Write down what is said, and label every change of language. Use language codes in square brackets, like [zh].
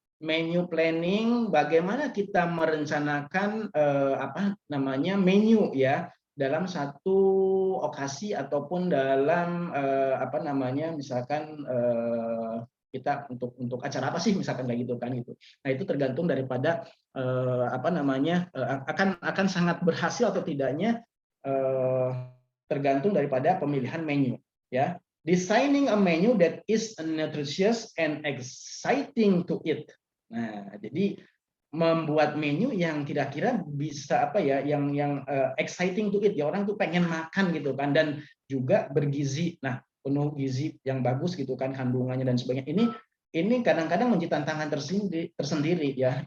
[id] Menu planning bagaimana kita merencanakan apa namanya menu ya dalam satu okasi ataupun dalam apa namanya misalkan kita untuk acara apa sih misalkan kayak gitu kan gitu. Nah itu tergantung daripada apa namanya akan sangat berhasil atau tidaknya tergantung daripada pemilihan menu, ya. [en] Designing a menu that is nutritious and exciting to eat. [id] Nah, jadi membuat menu yang kira-kira bisa apa ya, yang [en] exciting to eat, [id] ya orang tuh pengen makan gitu kan, dan juga bergizi. Nah, penuh gizi yang bagus gitu kan, kandungannya dan sebagainya. Ini kadang-kadang menjadi tantangan tersendiri ya.